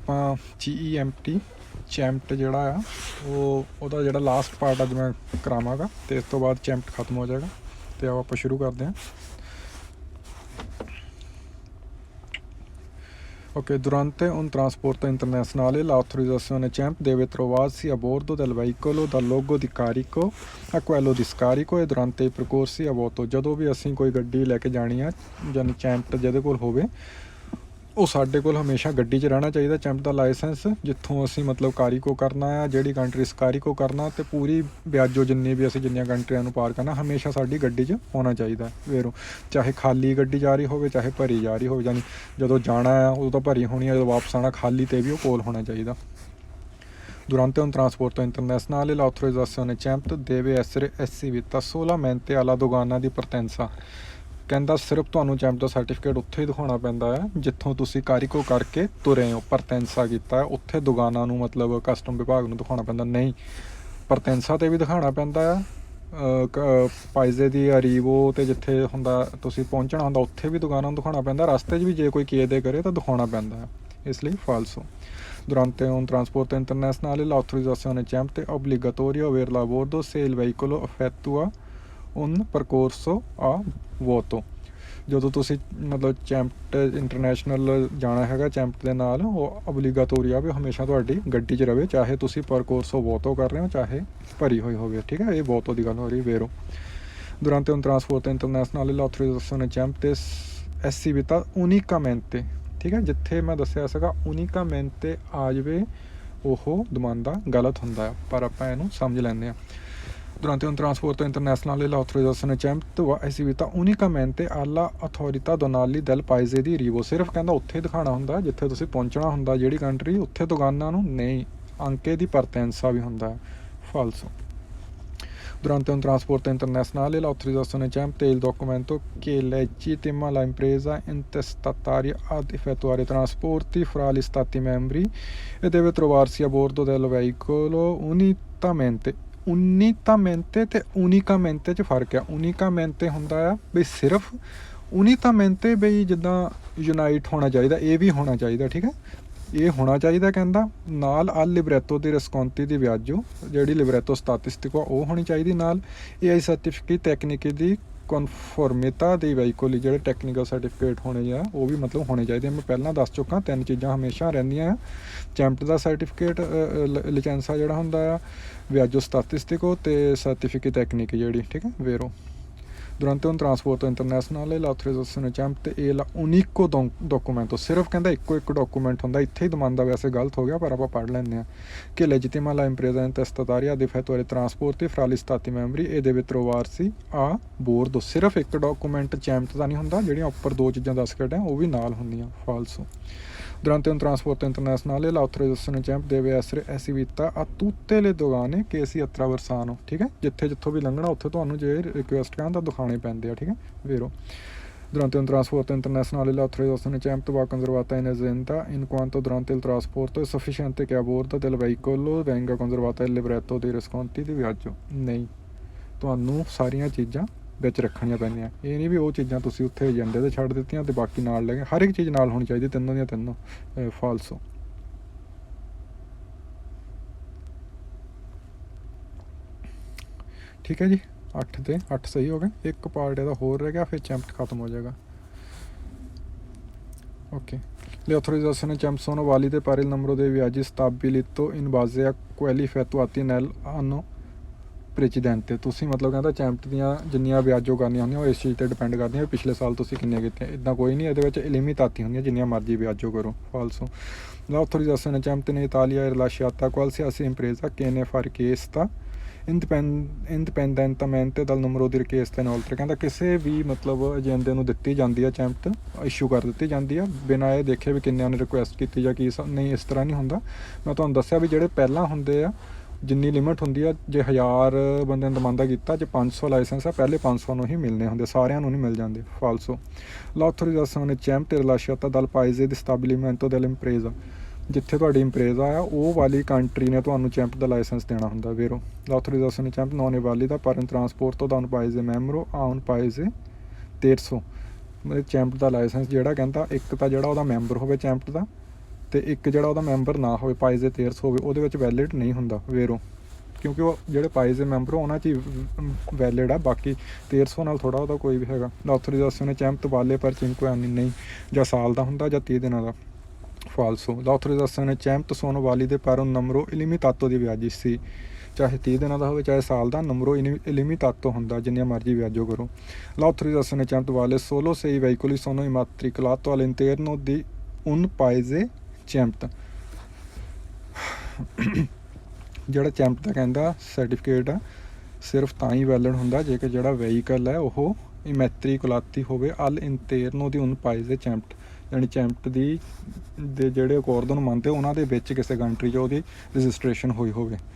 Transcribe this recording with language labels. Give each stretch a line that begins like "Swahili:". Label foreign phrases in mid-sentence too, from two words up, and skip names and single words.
Punjabi: ਆਪਾਂ GEMT ਚੈਂਪਟ ਜਿਹੜਾ ਆ ਉਹਦਾ ਜਿਹੜਾ
English: last part
Punjabi: ਅੱਜ ਮੈਂ ਕਰਾਵਾਂਗਾ ਅਤੇ ਇਸ ਤੋਂ ਬਾਅਦ ਚੈਂਪਟ ਖਤਮ ਹੋ ਜਾਏਗਾ ਅਤੇ ਆਪਾਂ ਸ਼ੁਰੂ ਕਰਦੇ ਹਾਂ।
Italian: Ok, durante un trasporto internazionale l'autorizzazione CEMP deve trovarsi a bordo del veicolo dal logo di carico a quello di scarico e durante i percorsi a vuoto।
Punjabi: ਜਦੋਂ ਵੀ ਅਸੀਂ ਕੋਈ ਗੱਡੀ ਲੈ ਕੇ ਜਾਣੀ ਆ ਯਾਨੀ ਚੈਂਪ ਜਿਹਦੇ ਕੋਲ ਹੋਵੇ ਉਹ ਸਾਡੇ ਕੋਲ ਹਮੇਸ਼ਾ ਗੱਡੀ 'ਚ ਰਹਿਣਾ ਚਾਹੀਦਾ ਚੈਂਪ ਦਾ ਲਾਇਸੈਂਸ, ਜਿੱਥੋਂ ਅਸੀਂ ਮਤਲਬ ਕਾਰੀਕੋ ਕਰਨਾ ਆ, ਜਿਹੜੀ ਕੰਟਰੀ ਕਾਰੀਕੋ ਕਰਨਾ, ਅਤੇ ਪੂਰੀ ਵਿਆਜੋ ਜਿੰਨੀਆਂ ਕੰਟਰੀਆਂ ਨੂੰ ਪਾਰ ਕਰਨਾ ਹਮੇਸ਼ਾ ਸਾਡੀ ਗੱਡੀ 'ਚ ਹੋਣਾ ਚਾਹੀਦਾ ਵੇਰੋ, ਚਾਹੇ ਖਾਲੀ ਗੱਡੀ ਜਾ ਰਹੀ ਹੋਵੇ ਚਾਹੇ ਭਰੀ ਜਾ ਰਹੀ ਹੋਵੇ, ਯਾਨੀ ਜਦੋਂ ਜਾਣਾ ਆ ਉਦੋਂ ਤਾਂ ਭਰੀ ਹੋਣੀ ਆ, ਜਦੋਂ ਵਾਪਸ ਆਉਣਾ ਖਾਲੀ 'ਤੇ ਵੀ ਉਹ ਕੋਲ ਹੋਣਾ ਚਾਹੀਦਾ।
Italian: Durante un trasporto internazionale l'autorizzazione CEMP deve essere esibita solamente alla dogana di partenza।
Punjabi: ਕਹਿੰਦਾ ਸਿਰਫ ਤੁਹਾਨੂੰ ਚੈਂਪ ਦਾ ਸਰਟੀਫਿਕੇਟ ਉੱਥੇ ਹੀ ਦਿਖਾਉਣਾ ਪੈਂਦਾ ਹੈ ਜਿੱਥੋਂ ਤੁਸੀਂ ਕਾਰੀਕੋ ਕਰਕੇ ਤੁਰੇ ਹੋ, ਪਰਤੈਂਸਾ ਕੀਤਾ ਹੈ ਉੱਥੇ ਦੁਕਾਨਾਂ ਨੂੰ ਮਤਲਬ ਕਸਟਮ ਵਿਭਾਗ ਨੂੰ ਦਿਖਾਉਣਾ ਪੈਂਦਾ। ਨਹੀਂ, ਪਰਤੈਂਸਾ 'ਤੇ ਵੀ ਦਿਖਾਉਣਾ ਪੈਂਦਾ ਆ,
Italian: paese di arrivo
Punjabi: 'ਤੇ ਜਿੱਥੇ ਹੁੰਦਾ ਤੁਸੀਂ ਪਹੁੰਚਣਾ ਹੁੰਦਾ ਉੱਥੇ ਵੀ ਦੁਕਾਨਾਂ ਨੂੰ ਦਿਖਾਉਣਾ ਪੈਂਦਾ, ਰਸਤੇ 'ਚ ਵੀ ਜੇ ਕੋਈ ਕੀਦੇ ਕਰੇ ਤਾਂ ਦਿਖਾਉਣਾ ਪੈਂਦਾ ਹੈ, ਇਸ ਲਈ ਫਾਲਸੋ।
Italian: Durante un trasporto internazionale l'autorizzazione CEMP è obbligatorio averla a bordo se il veicolo effettua un percorso a vuoto।
Punjabi: ਜਦੋਂ ਤੁਸੀਂ ਮਤਲਬ ਚੈਂਪਟ ਇੰਟਰਨੈਸ਼ਨਲ ਜਾਣਾ ਹੈਗਾ ਚੈਂਪਟ ਦੇ ਨਾਲ, ਉਹ ਓਬਲੀਗਾਟੋਰੀ ਆ ਵੀ ਹਮੇਸ਼ਾ ਤੁਹਾਡੀ ਗੱਡੀ 'ਚ ਰਵੇ, ਚਾਹੇ ਤੁਸੀਂ
Italian: per corso vuoto
Punjabi: ਕਰ ਰਹੇ ਹੋ ਚਾਹੇ ਭਰੀ ਹੋਈ ਹੋਵੇ, ਠੀਕ ਹੈ, ਇਹ ਵੋਟੋ ਦੀ ਗੱਲ ਹੋ ਰਹੀ ਵੇਰੋ।
Italian: Durante un trasporto internazionale l'autorizzazione CEMP è esibita unicamente,
Punjabi: ਠੀਕ ਹੈ, ਜਿੱਥੇ ਮੈਂ ਦੱਸਿਆ ਸੀਗਾ ਉਨੀਕਾਮੈਂਤੇ ਆ ਜਾਵੇ ਉਹ ਦਮਾਂਦਾ ਗਲਤ ਹੁੰਦਾ ਹੈ, ਪਰ ਆਪਾਂ ਇਹਨੂੰ ਸਮਝ ਲੈਂਦੇ ਹਾਂ।
Italian: Durante un trasporto internazionale l'autorizzazione CEMP va esibita unicamente alla autorità donali del paese di arrivo।
Punjabi: ਸਿਰਫ ਕਹਿੰਦਾ ਉੱਥੇ ਦਿਖਾਉਣਾ ਹੁੰਦਾ ਜਿੱਥੇ ਤੁਸੀਂ ਪਹੁੰਚਣਾ ਹੁੰਦਾ, ਜਿਹੜੀ ਕੰਟਰੀ ਉੱਥੇ ਦੁਕਾਨਾਂ ਨੂੰ ਨਹੀਂ, ਅੰਕੇ ਦੀ ਪਰਤੈਂਸਾ ਵੀ ਹੁੰਦਾ ਹੈ, ਫਾਲਸੋ।
Italian: Durante un trasporto internazionale l'autorizzazione CEMP è il documento che legittima l'impresa intestataria ad effettuare trasporti fra gli stati membri e deve trovarsi a bordo del veicolo unitamente
Punjabi: ਤੇ ਉਨੀਕਾਮੈਂਤੇ 'ਚ ਫਰਕ ਆ। ਉਨੀਕਾਮੈਂਤੇ ਹੁੰਦਾ ਆ ਬਈ ਸਿਰਫ, ਉਨੀਕਾਮੈਂਤੇ ਬਈ ਜਿੱਦਾਂ ਯੂਨਾਈਟ ਹੋਣਾ ਚਾਹੀਦਾ, ਇਹ ਵੀ ਹੋਣਾ ਚਾਹੀਦਾ, ਠੀਕ ਹੈ, ਇਹ ਹੋਣਾ ਚਾਹੀਦਾ ਕਹਿੰਦਾ ਨਾਲ
Italian: al libretto di risconti di viaggio,
Punjabi: ਜਿਹੜੀ
Italian: libretto statistico
Punjabi: ਉਹ ਹੋਣੀ ਚਾਹੀਦੀ ਨਾਲ, ਇਹ ਆਈ
Italian: certificato tecnico di conformità
Punjabi: ਦੇ ਵਹੀਕਲ ਜਿਹੜੇ
English: technical certificate
Punjabi: ਹੋਣੇ ਆ ਉਹ ਵੀ ਮਤਲਬ ਹੋਣੇ ਚਾਹੀਦੇ। ਮੈਂ ਪਹਿਲਾਂ ਦੱਸ ਚੁੱਕਾ 3 ਚੀਜ਼ਾਂ ਹਮੇਸ਼ਾ ਰਹਿੰਦੀਆਂ ਆ, ਚੈਂਪਟ ਦਾ ਸਰਟੀਫਿਕੇਟ ਲਾਇਸੈਂਸਾ ਜਿਹੜਾ ਹੁੰਦਾ ਆ,
Italian: viaggio statistico
Punjabi: ਅਤੇ ਸਰਟੀਫਿਕੇਟ ਟੈਕਨੀਕ ਜਿਹੜੀ, ਠੀਕ ਹੈ, ਵੇਰੋ।
Italian: Durante un trasporto internazionale l'autorizzazione CEMP è l'unico documento,
Punjabi: ਸਿਰਫ ਕਹਿੰਦਾ ਇੱਕੋ ਡਾਕੂਮੈਂਟ ਹੁੰਦਾ, ਇੱਥੇ ਹੀ ਦਮਾਂਦਾ ਵੈਸੇ ਗਲਤ ਹੋ ਗਿਆ ਪਰ ਆਪਾਂ ਪੜ੍ਹ ਲੈਂਦੇ ਹਾਂ,
Italian: che legittima la impresa intestataria ad effettuare trasporti fra gli stati membri e deve trovarsi a bordo।
Punjabi: ਸਿਰਫ ਇੱਕ ਡਾਕੂਮੈਂਟ ਚੈਂਪ ਦਾ ਨਹੀਂ ਹੁੰਦਾ, ਜਿਹੜੀਆਂ ਉੱਪਰ 2 ਚੀਜ਼ਾਂ ਦੱਸ ਕੇ ਹਟਿਆ ਉਹ ਵੀ ਨਾਲ ਹੁੰਦੀਆਂ, ਫਾਲਸੋ। Durante un trasporto internazionale l'autorizzazione CEMP deve essere esibita a tutte le dogane che si attraversano, ਠੀਕ ਹੈ, ਜਿੱਥੋਂ ਵੀ ਲੰਘਣਾ ਉੱਥੇ ਤੁਹਾਨੂੰ ਜੇ ਰਿਕੁਐਸਟ ਕਰਨ ਤਾਂ ਦਿਖਾਉਣੇ ਪੈਂਦੇ ਆ, ਠੀਕ ਹੈ, ਵੇਰੋ। Durante un trasporto internazionale l'autorizzazione CEMP va conservata in azienda in quanto durante il trasporto è sufficiente che a bordo del veicolo venga conservata il libretto dei risconti di viaggio। ਨਹੀਂ, ਤੁਹਾਨੂੰ ਸਾਰੀਆਂ ਚੀਜ਼ਾਂ ਵਿੱਚ ਰੱਖਣੀਆਂ ਪੈਂਦੀਆਂ, ਇਹ ਨਹੀਂ ਵੀ ਉਹ ਚੀਜ਼ਾਂ ਤੁਸੀਂ ਉੱਥੇ ਏਜੰਡੇ 'ਤੇ ਛੱਡ ਦਿੱਤੀਆਂ ਅਤੇ ਬਾਕੀ ਨਾਲ ਲੈ ਗਏ, ਹਰ ਇੱਕ ਚੀਜ਼ ਨਾਲ ਹੋਣੀ ਚਾਹੀਦੀ, ਤਿੰਨੋਂ ਦੀਆਂ ਤਿੰਨੋਂ, ਫਾਲਸੋ। ਠੀਕ ਹੈ ਜੀ, 8 ਤੇ 8 ਸਹੀ ਹੋ ਗਏ, ਇੱਕ ਪਾਰਟ ਇਹਦਾ ਹੋਰ ਰਹਿ ਗਿਆ, ਫਿਰ ਚੈਂਪਟ ਖਤਮ ਹੋ ਜਾਏਗਾ।
Italian: Ok, le autorizzazioni CEMP sono valide per il numero dei viaggi stabilito in base a quelli effettuati nell'anno precedente।
Punjabi: ਤੁਸੀਂ ਮਤਲਬ ਕਹਿੰਦਾ ਚੈਂਪਟ ਦੀਆਂ ਜਿੰਨੀਆਂ ਵਿਆਜੋ ਕਰਨੀਆਂ ਹੁੰਦੀਆਂ ਉਹ ਇਸ ਚੀਜ਼ 'ਤੇ ਡਿਪੈਂਡ ਕਰਦੀਆਂ ਪਿਛਲੇ ਸਾਲ ਤੁਸੀਂ ਕਿੰਨੇ ਕੀਤੇ, ਇੱਦਾਂ ਕੋਈ ਨਹੀਂ, ਇਹਦੇ ਵਿੱਚ ਲਿਮਿਟ ਆਤੀ ਹੁੰਦੀਆਂ ਜਿੰਨੀਆਂ ਮਰਜ਼ੀ ਵਿਆਜੋ ਕਰੋ, ਫਾਲਸੋ।
Italian: L'autorizzazione CEMP in Italia è rilasciata a qualsiasi impresa che ne fa richiesta indipendentemente dal numero di richieste inoltre।
Punjabi: ਕਹਿੰਦਾ ਕਿਸੇ ਵੀ ਮਤਲਬ ਏਜੰਡੇ ਨੂੰ ਦਿੱਤੀ ਜਾਂਦੀ ਆ ਚੈਂਪਟ, ਇਸ਼ੂ ਕਰ ਦਿੱਤੀ ਜਾਂਦੀ ਆ ਬਿਨਾਂ ਇਹ ਦੇਖੇ ਵੀ ਕਿੰਨਿਆਂ ਨੇ ਰਿਕੁਐਸਟ ਕੀਤੀ ਜਾਂ ਕੀ ਨਹੀਂ, ਇਸ ਤਰ੍ਹਾਂ ਨਹੀਂ ਹੁੰਦਾ। ਮੈਂ ਤੁਹਾਨੂੰ ਦੱਸਿਆ ਵੀ ਜਿਹੜੇ ਪਹਿਲਾਂ ਹੁੰਦੇ ਆ ਜਿੰਨੀ ਲਿਮਿਟ ਹੁੰਦੀ ਆ, ਜੇ 1000 ਬੰਦਿਆਂ ਨੇ ਦਮਾਂਦਾ ਕੀਤਾ, ਜੇ 500 ਲਾਇਸੈਂਸ ਆ ਪਹਿਲੇ 500 ਨੂੰ ਹੀ ਮਿਲਣੇ ਹੁੰਦੇ, ਸਾਰਿਆਂ ਨੂੰ ਨਹੀਂ ਮਿਲ ਜਾਂਦੇ, ਫਾਲਸੋ।
Italian: L'autorizzazione CEMP è rilasciata dal paese di stabilimento dell'impresa,
Punjabi: ਜਿੱਥੇ ਤੁਹਾਡੀ ਇੰਪਰੇਜ਼ਾ ਆ ਉਹ ਵਾਲੀ ਕੰਟਰੀ ਨੇ ਤੁਹਾਨੂੰ ਚੈਂਪ ਦਾ ਲਾਇਸੈਂਸ ਦੇਣਾ ਹੁੰਦਾ, ਵੇਰੋ।
Italian: L'autorizzazione CEMP non è valida per un trasporto da un paese membro a un paese terzo।
Punjabi: ਮਤਲਬ ਚੈਂਪ ਦਾ ਲਾਇਸੈਂਸ ਜਿਹੜਾ ਕਹਿੰਦਾ ਇੱਕ ਤਾਂ ਜਿਹੜਾ ਉਹਦਾ ਮੈਂਬਰ ਹੋਵੇ ਚੈਂਪ ਦਾ, ਤੇ ਇੱਕ ਜਿਹੜਾ ਉਹਦਾ ਮੈਂਬਰ ਨਾ ਹੋਵੇ,
Italian: paese di terzo
Punjabi: ਹੋਵੇ, ਉਹਦੇ ਵਿੱਚ ਵੈਲਿਡ ਨਹੀਂ ਹੁੰਦਾ ਵੇਰੋ, ਕਿਉਂਕਿ ਉਹ ਜਿਹੜੇ ਪਾਈਜ਼ ਦੇ ਮੈਂਬਰ ਉਹਨਾਂ 'ਚ ਹੀ ਵੈਲਿਡ ਆ, ਬਾਕੀ ਤੇਰਸੋ ਨਾਲ ਥੋੜ੍ਹਾ ਉਹਦਾ ਕੋਈ ਵੀ ਹੈਗਾ।
Italian: l'autorizzazione CEMT vale per 5 anni,
Punjabi: ਨਹੀਂ ਜਾਂ ਸਾਲ ਦਾ ਹੁੰਦਾ ਜਾਂ 30 ਦਿਨਾਂ ਦਾ।
Italian: ਫਾਲਸੋ l'autorizzazione CEMT sono valide per un numero illimitato di viaggi, sì,
Punjabi: ਚਾਹੇ 30 ਦਿਨਾਂ ਦਾ ਹੋਵੇ ਚਾਹੇ ਸਾਲ ਦਾ,
Italian: numero illimitato
Punjabi: ਹੁੰਦਾ, ਜਿੰਨੀਆਂ ਮਰਜ਼ੀ ਵਿਆਜੋ ਕਰੋ।
Italian: l'autorizzazione CEMT vale solo se i veicoli sono immatricolato all'interno di un paese CEMT।
Punjabi: ਜਿਹੜਾ ਚੈਂਪ ਦਾ ਕਹਿੰਦਾ ਸਰਟੀਫਿਕੇਟ ਆ ਸਿਰਫ ਤਾਂ ਹੀ ਵੈਲਿਡ ਹੁੰਦਾ ਜੇਕਰ ਜਿਹੜਾ ਵਹੀਕਲ ਹੈ ਉਹ ਇਮੈਟਰੀਕੁਲਾਤੀ ਹੋਵੇ
Italian: al interno di un paese
Punjabi: ਦੇ ਚੈਂਪਟ, ਯਾਨੀ ਚੈਂਪਟ ਦੇ ਜਿਹੜੇ ਅਕੋਰਡ ਨੂੰ ਮੰਨਦੇ ਉਹਨਾਂ ਦੇ ਵਿੱਚ ਕਿਸੇ ਕੰਟਰੀ 'ਚ ਉਹਦੀ ਰਜਿਸਟ੍ਰੇਸ਼ਨ ਹੋਈ ਹੋਵੇ।